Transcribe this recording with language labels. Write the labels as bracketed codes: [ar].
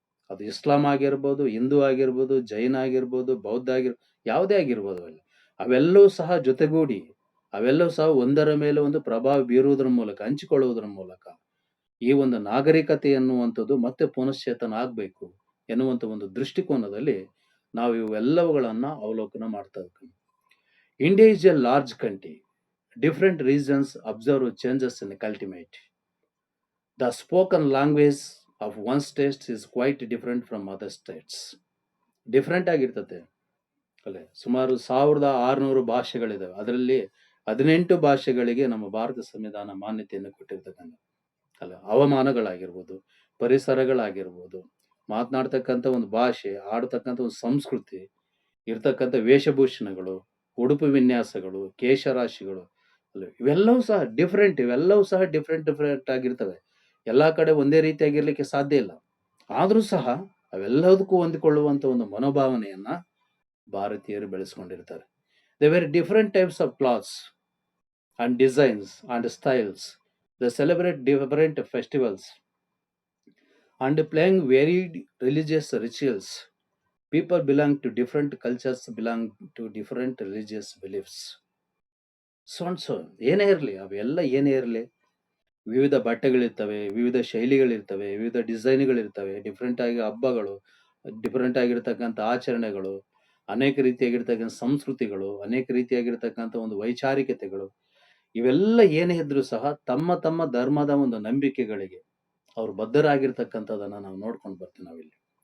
[kn] ಅದು ಇಸ್ಲಾಂ ಆಗಿರ್ಬೋದು, ಹಿಂದೂ ಆಗಿರ್ಬೋದು, ಜೈನ ಆಗಿರ್ಬೋದು, ಬೌದ್ಧ ಯಾವುದೇ ಆಗಿರ್ಬೋದು, ಅವೆಲ್ಲವೂ ಸಹ ಜೊತೆಗೂಡಿ, ಅವೆಲ್ಲವೂ ಸಹ ಒಂದರ ಮೇಲೆ ಒಂದು ಪ್ರಭಾವ ಬೀರುವುದರ ಮೂಲಕ, ಹಂಚಿಕೊಳ್ಳುವುದರ ಮೂಲಕ ಈ ಒಂದು ನಾಗರಿಕತೆ ಎನ್ನುವಂಥದ್ದು ಮತ್ತೆ ಪುನಶ್ಚೇತನ ಆಗ್ಬೇಕು ಎನ್ನುವಂಥ ಒಂದು ದೃಷ್ಟಿಕೋನದಲ್ಲಿ ನಾವು ಇವೆಲ್ಲವುಗಳನ್ನ ಅವಲೋಕನ ಮಾಡ್ತಾ ಇದ್ದೀವಿ. [en] India is a large country. Different regions observe changes in climate. The spoken language of one state is quite different from other states. [kn] Different ಆಗಿರ್ತದೆ ಅಲ್ಲೇ. ಸುಮಾರು 1600 ಭಾಷೆಗಳಿದಾವೆ. ಅದರಲ್ಲಿ 18 ಭಾಷೆಗಳಿಗೆ ನಮ್ಮ ಭಾರತ ಸಂವಿಧಾನ ಮಾನ್ಯತೆಯನ್ನು ಕೊಟ್ಟಿರ್ತಕ್ಕಂಥ ಅಲ್ಲ. ಹವಾಮಾನಗಳಾಗಿರ್ಬೋದು, ಪರಿಸರಗಳಾಗಿರ್ಬೋದು, ಮಾತನಾಡ್ತಕ್ಕಂಥ ಒಂದು ಭಾಷೆ, ಆಡ್ತಕ್ಕಂಥ ಒಂದು ಸಂಸ್ಕೃತಿ, ಇರ್ತಕ್ಕಂಥ ವೇಷಭೂಷಣಗಳು, ಉಡುಪು ವಿನ್ಯಾಸಗಳು, ಕೇಶರಾಶಿಗಳು, ಇವೆಲ್ಲವೂ ಸಹ ಡಿಫ್ರೆಂಟ್ ಆಗಿರ್ತವೆ. ಎಲ್ಲಾ ಕಡೆ ಒಂದೇ ರೀತಿಯಾಗಿರ್ಲಿಕ್ಕೆ ಸಾಧ್ಯ ಇಲ್ಲ. ಆದ್ರೂ ಸಹ ಅವೆಲ್ಲದಕ್ಕೂ ಹೊಂದಿಕೊಳ್ಳುವಂತ ಒಂದು ಮನೋಭಾವನೆಯನ್ನ ಭಾರತೀಯರು ಬೆಳೆಸ್ಕೊಂಡಿರ್ತಾರೆ. [en] They wear different types of clothes and designs and styles. They celebrate different festivals and playing varied religious rituals. People belong to different cultures, belong to different religious beliefs. [kn] So ಏನೇ ಇರಲಿ, ಅವೆಲ್ಲ ಏನೇ ಇರಲಿ, ವಿವಿಧ ಬಟ್ಟೆಗಳಿರ್ತವೆ, ವಿವಿಧ ಶೈಲಿಗಳಿರ್ತವೆ, ವಿವಿಧ ಡಿಸೈನ್ಗಳಿರ್ತವೆ, ಡಿಫ್ರೆಂಟ್ ಆಗಿ ಹಬ್ಬಗಳು, ಡಿಫ್ರೆಂಟ್ ಆಗಿರ್ತಕ್ಕಂಥ ಆಚರಣೆಗಳು, ಅನೇಕ ರೀತಿಯಾಗಿರ್ತಕ್ಕಂಥ ಸಂಸ್ಕೃತಿಗಳು, ಅನೇಕ ರೀತಿಯಾಗಿರ್ತಕ್ಕಂಥ ಒಂದು ವೈಚಾರಿಕತೆಗಳು, ಇವೆಲ್ಲ ಏನೇ ಇದ್ರೂ ಸಹ ತಮ್ಮ ತಮ್ಮ ಧರ್ಮದ ಒಂದು ನಂಬಿಕೆಗಳಿಗೆ ಅವ್ರು ಬದ್ಧರಾಗಿರ್ತಕ್ಕಂಥದ್ದನ್ನ ನಾವು ನೋಡ್ಕೊಂಡು ಬರ್ತೀವಿ ನಾವಿಲ್ಲಿ.